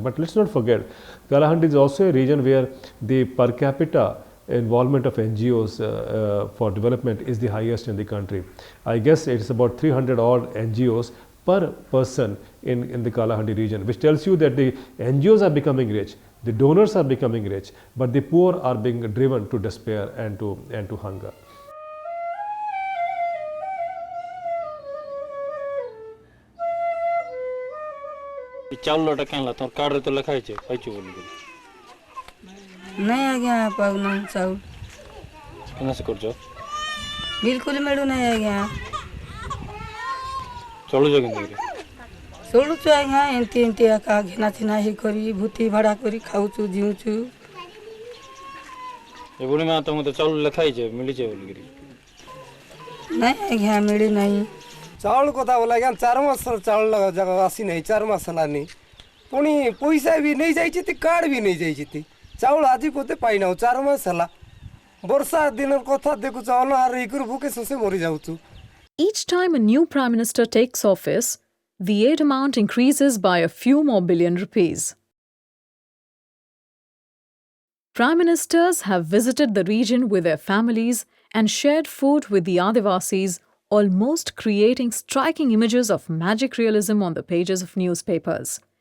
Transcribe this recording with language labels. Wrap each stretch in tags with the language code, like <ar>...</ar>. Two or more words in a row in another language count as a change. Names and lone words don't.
<en>But let's not forget, Kalahandi is also a region where the per capita involvement of NGOs for development is the highest in the country. I guess it's about 300 odd NGOs per person in the Kalahandi region, which tells you that the NGOs are becoming rich, the donors are becoming rich, but the poor are being driven to despair and to hunger.</en> <or>ଚାଉଳଟା କାହିଁଲା ତୋର କାର୍ଡରେ ତ ଲେଖା ହେଇଛି ପାଇଛୁ ବୋଲି ନାଇଁ ଆଜ୍ଞା ପାଉନା ଚାଉଳ କେମିତି କରୁଛ ବିଲକୁଲ ମିଳୁନା ଆଜ୍ଞା ଚଳୁଛ କେମିତି? ଚଳୁଛୁ ଆଜ୍ଞା ଏମିତି ଏମିତି ଏକା ଘିନା ଚିନା ହେଇ କରି ଭୂତି ଭଡ଼ା କରି ଖାଉଛୁ ଜିଉଛୁ। ଏ ବୁଢ଼ୀ ମା ତମକୁ ତ ଚାଉଳ ଲେଖା ହେଇଛେ ମିଳିଛେ ବୋଲିକିରି। ନାଇଁ ଆଜ୍ଞା ମିଳି ନାହିଁ। ଚାଉଳ କଥା ବୋଲେ ଆଜ୍ଞା 4 ମାସ ଚାଉଳ ଯାକ ଆସିନାହିଁ 4 ମାସ ହେଲାନି। ପୁଣି ପଇସା ବି ନେଇଯାଇଛି କାର୍ଡ଼ ବି ନେଇଯାଇଛି ଚାଉଳ ଆଜି ପତେ ପାଇନାଉ 4 ମାସ ହେଲା। ବର୍ଷା ଦିନର କଥା ଦେଖୁଛ ଅନହାର ହେଇକରି ଭୁକେ ଶୋଷେ ମରିଯାଉଛୁ।</or> <en>Each time a new Prime Minister takes office, the aid amount increases by a few more billion rupees. Prime Ministers have visited the region with their families and shared food with the Adivasis, almost creating striking images of magic realism on the pages of newspapers.</en>